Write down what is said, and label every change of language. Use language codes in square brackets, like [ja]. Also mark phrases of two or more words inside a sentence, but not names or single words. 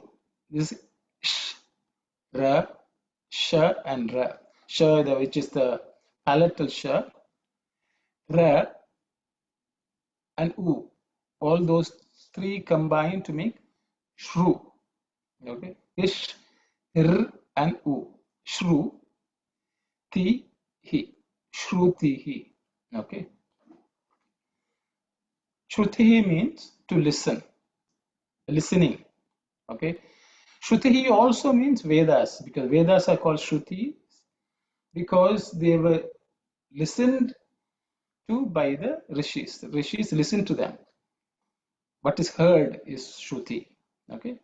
[en] This is sh, ra, sha, and ra. Sha, which is the palatal sha. Ra and u. All those three combine to make shru. Okay, ish, r, and u. Shru. Ti-hi, Shrutihi. Okay. Shrutihi means to listen, listening. Okay. Shrutihi also means Vedas, because Vedas are called Shruti because they were listened to by the rishis. The rishis listened to them. What is heard is Shruti. Okay.